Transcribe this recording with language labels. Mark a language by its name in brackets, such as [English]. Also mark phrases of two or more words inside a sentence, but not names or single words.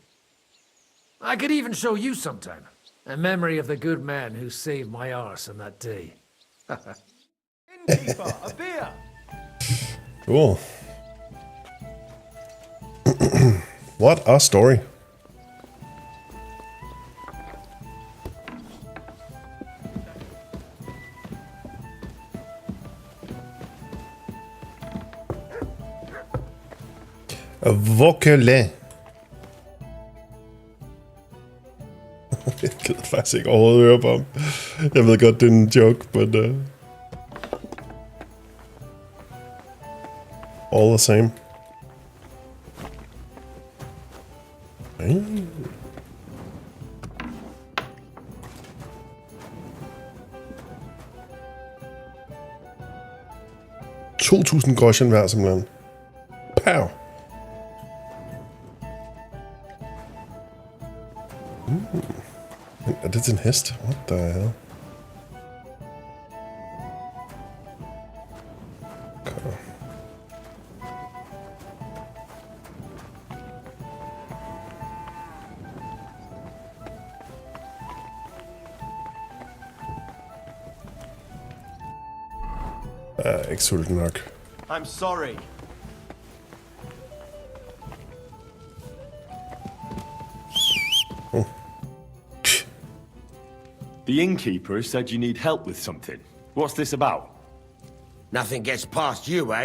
[English] I could even show you sometime. A memory of the good man who saved my arse on that day. Innkeeper, a beer! Cool. What a story. [Danish] Vokale. Jeg gider faktisk ikke overhovedet høre på ham. Jeg ved godt, det er en joke, [English] but all the same. [Danish] Mm. 2.000 groschen hver, simpelthen. Pow! Er det til en hest? [English] What the hell? [Danish] Okay. Jeg er ikke sulten nok. [English] I'm sorry. The innkeeper said you need help with something. What's this about? Nothing gets past you, eh?